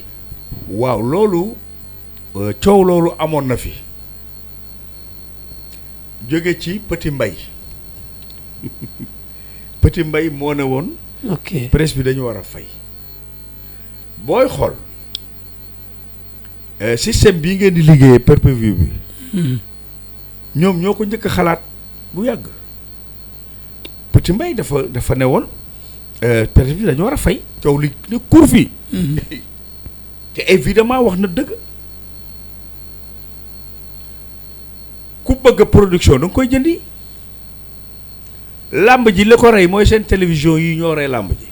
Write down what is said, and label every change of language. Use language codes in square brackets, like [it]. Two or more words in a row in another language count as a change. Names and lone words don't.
[wo] waaw loolu coow loolu amoon na fi jóge ci Petit Mbay Petit Mbay moo ne woon. ok presse bi dañu war a fay booy xool système bii ngeen di liggéeyee pay-per-view bi. ñoom ñoo ko njëkk a xalaat bu yàgg Petit Mbay dafa ne woon presse bi dañu war a fay coow li ne kur fii. te évidemment wax na dëgg ku bëgg production da nga koy jëndi làmb ji li ko rey mooy seen télévision yi ñoo rey làmb ji.